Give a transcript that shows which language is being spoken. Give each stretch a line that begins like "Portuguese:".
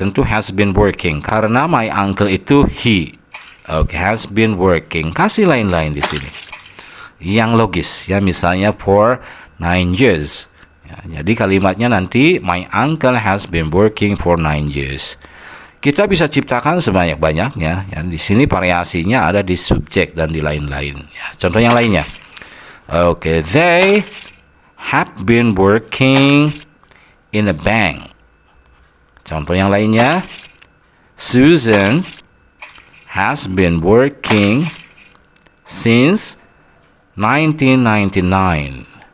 English: Tentu has been working karena my uncle itu he.
Indonesian: Oke,
English: has been working.
Indonesian: Kasih lain-lain di sini yang logis ya. Misalnya
English: for 9 years.
Indonesian: Ya, jadi kalimatnya nanti
English: my uncle has been working for 9 years.
Indonesian: Kita bisa ciptakan sebanyak-banyaknya. Ya, di sini variasinya ada di subjek dan di lain-lain. Ya, contoh yang lainnya.
English: Oke, they have been working in a bank.
Indonesian: Contoh yang lainnya.
English: Susan has been working since 1999.